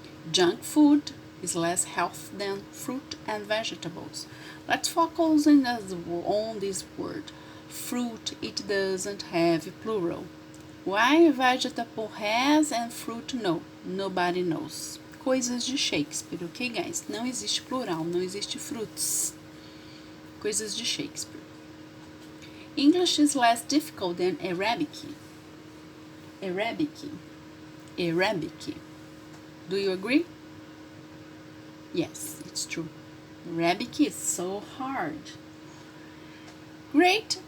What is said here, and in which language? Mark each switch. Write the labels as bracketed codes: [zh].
[en] Junk food is less healthy than fruit and vegetables. Let's focus on this word. Fruit, it doesn't have plural. Why vegetable has and fruit no? Nobody knows. [pt] Coisas de Shakespeare, [en] ok, guys? [pt] Não existe plural, não existe fruits. Coisas de Shakespeare. [en] English is less difficult than Arabic. Arabic. Arabic. Do you agree? Yes, it's true. Arabic is so hard. Great.